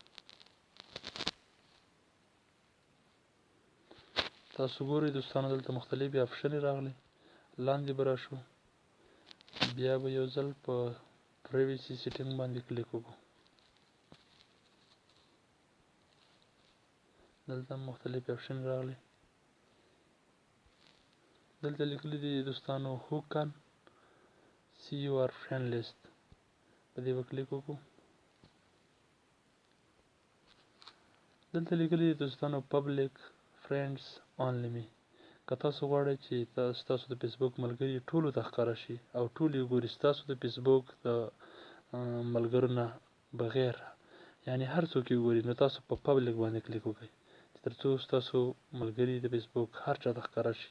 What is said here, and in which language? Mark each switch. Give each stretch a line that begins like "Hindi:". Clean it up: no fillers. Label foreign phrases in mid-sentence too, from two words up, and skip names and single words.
Pashto: تاسو ګورئ دوستانو دلته مختلفې آپشنې راغلي، لاندې به راشو، بیا به یو ځل په
English: privacy setting
Pashto: باندې کلیک وکړو. دلته مختلفې آپشنې راغلي، دلته لیکلي دي دوستانو
English: who can see your friend list.
Pashto: په دې به کلیک وکړو. دلته لیکلي دي دوستانو
English: public friends only me.
Pashto: که تاسو غواړئ چې ستاسو د فیسبوک ملګري ټولو ته ښکاره شي او ټول یې ګوري، ستاسو د فیسبوک د ملګرو نه بغیر، یعنی هر څوک یې ګوري، نو تاسو په پبلک باندې کلیک وکړئ ترڅو ستاسو ملګري د فیسبوک هر چا ته ښکاره شي.